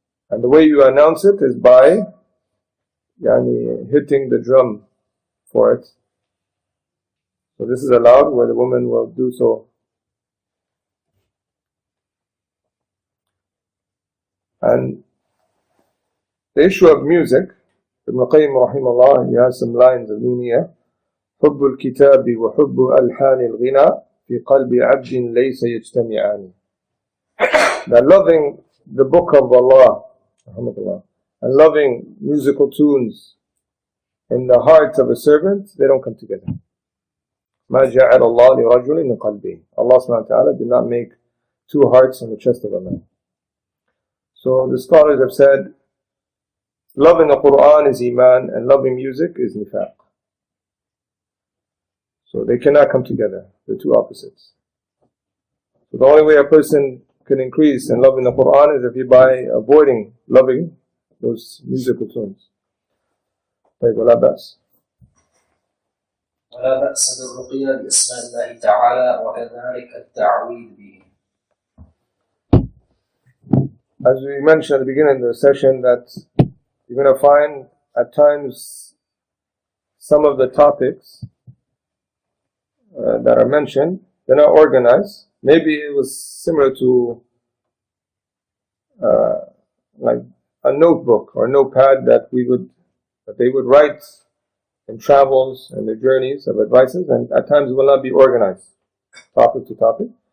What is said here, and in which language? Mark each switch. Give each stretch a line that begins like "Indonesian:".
English: And the way you announce it is by hitting the drum for it. So this is allowed, where the woman will do so. And the issue of music, Ibn Qayyim rahimahullah, he has some lines of Nuniyah.
Arabic: حب الكتاب وحب ألحان الغنى في قلب عبد ليس يجتمعان.
English: That loving the book of Allah and loving musical tunes in the heart of a servant, they don't come together.
Arabic: ما جعل الله لرجل من قلبين.
English: Allah subhanahu wa ta'ala did not make two hearts in the chest of a man. So the scholars have said, loving the Quran is iman and loving music is nifaq. So they cannot come together. They're two opposites. So the only way a person can increase in loving the Quran is if he by avoiding loving those musical tunes.
Arabic: ولا بأس. ولا بأس بالرقية بأسماء الله تعالى وكذلك التعويذ به.
English: As we mentioned at the beginning of the session, that you're going to find at times some of the topics that are mentioned, they're not organized. Maybe it was similar to like a notebook or notepad that they would write in travels and their journeys of advices, and at times it will not be organized topic to topic.